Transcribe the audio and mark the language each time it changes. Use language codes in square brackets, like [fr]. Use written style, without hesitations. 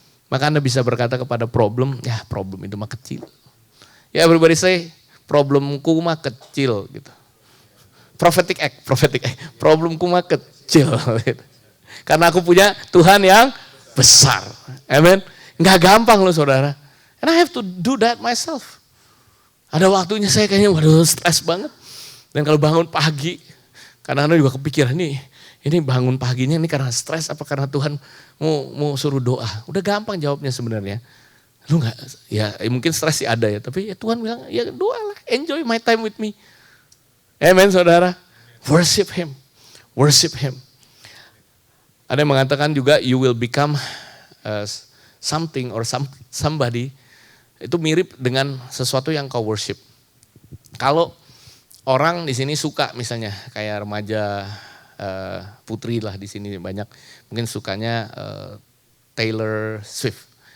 [id] Maka Anda bisa berkata kepada problem, ya problem itu mah kecil. Ya [en] everybody say, [id] problemku mah kecil gitu. Prophetic act, problemku mah kecil. Gitu. Karena aku punya Tuhan yang besar. Amen. Nggak gampang loh saudara. [en] And I have to do that myself. [id] Ada waktunya saya kayaknya waduh stres banget. Dan kalau bangun pagi, kadang-kadang juga kepikiran ini bangun paginya ini karena stres apa karena Tuhan mau suruh doa. Udah gampang jawabnya sebenarnya. Lu enggak, ya mungkin stres sih ada ya, tapi ya Tuhan bilang ya doalah, [en] enjoy my time with me. [id] Amen saudara, [en] worship Him, worship Him. [id] Ada yang mengatakan juga [en] you will become something or somebody, [id] itu mirip dengan sesuatu yang kau worship. Kalau orang di sini suka misalnya kayak remaja putri lah di sini banyak mungkin sukanya Taylor Swift.